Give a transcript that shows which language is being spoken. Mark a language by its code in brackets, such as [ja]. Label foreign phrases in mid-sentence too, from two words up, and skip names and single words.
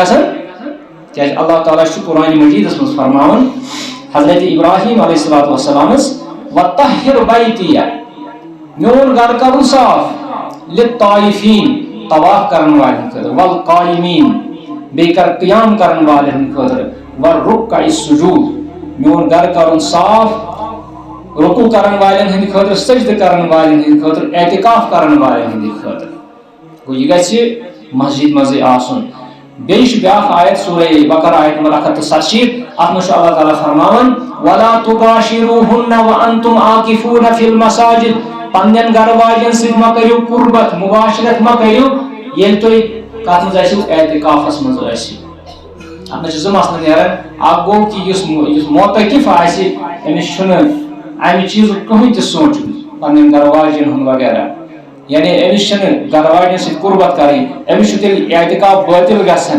[ks] گژھان کیازِ اللہ تعالیٰ چھُ قرآنِ مجیدس منٛز فرماوان حضرت ابراہیم علیہ الصلوۃ والسلامس [ar] وطہر بیتیہ [ks] میون گھر کرُن صاف للطائفین طواف کرن والٮ۪ن خٲطرٕ والقائمین بیٚیہِ کر قیام کرن والٮ۪ن ہٕنٛدِ خٲطرٕ [ar] والرکع السجود [ks] میون گھر کرُن صاف رکوع کرن والٮ۪ن ہٕنٛدِ خٲطرٕ سجدٕ کرن والٮ۪ن ہٕنٛدِ خٲطرٕ اعتکاف کرن والٮ۪ن ہٕنٛدِ خٲطرٕ گوٚو یہِ گژھِ مسجد منٛزٕے آسُن. بیٚیہِ چھُ بیٛاکھ آیت سورہ بقرہ آیت نمبر 147 اتھ منٛز چھُ اللہ تعالیٰ فرماوان [ar] ولا تباشروہن وانتم عاکفون فی المساجد [ks] پننٮ۪ن گرٕ واجٮ۪ن سۭتۍ ما کٔرِو قربت مباشرت ما کٔرِو ییٚلہِ تُہۍ کتھ منٛز ٲسِو اعتکافس منٛز ٲسِو. اتھ منٛز چھِ زٕ مسلہٕ نیران اکھ گوٚو کہ یُس معتکف آسہِ أمِس چھُنہٕ امہِ چیٖزُک کٕہٕنۍ تہِ سونٛچُن پننٮ۪ن گرٕ واجٮ۪ن ہُنٛد وغیرہ یعنی أمِس چھنہٕ گرٕ واجٮ۪ن سۭتۍ قربت کرٕنۍ أمِس چھُ تیٚلہِ اعتکاف باطل گژھان.